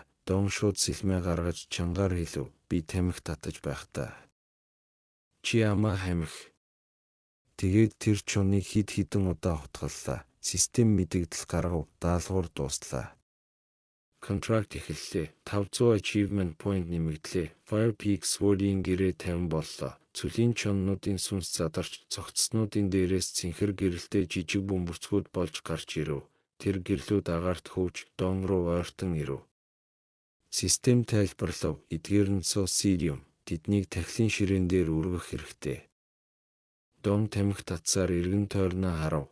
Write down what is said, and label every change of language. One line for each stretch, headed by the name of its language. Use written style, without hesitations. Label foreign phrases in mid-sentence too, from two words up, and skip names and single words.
Mongolian: Дон шууд сэлмээ гаргаж чангаар хэлв. Би тамхи татаж байх та. Чи амаа хамих. Тэгээд тэр Чоныг хид хідэн удаа хутгаллаа. Систем мэдэгдэл гаргав. Даалгавар дууслаа. Контракт эхэллээ. 500
English: achievement point
Mongolian: нэмэгдлээ. Fire Peak Sword-ийн гэрээ 50 боллоо. Цүлийн чоннуудын сүнс задарч цогцснуудын дээрээс цэнхэр гэрэлтэй жижиг бөмбөрцгүүд болж гарч ирэв. Тэр гэрлүүд агаарт хөвж Дон руу ойртон ирэв. Систем тайлбарлав. Эдгээр нь Soulstone. Тэднийг тахилын ширээн дээр үргэх хэрэгтэй. Дон тамхи татсаар эргэн тойрноо харав.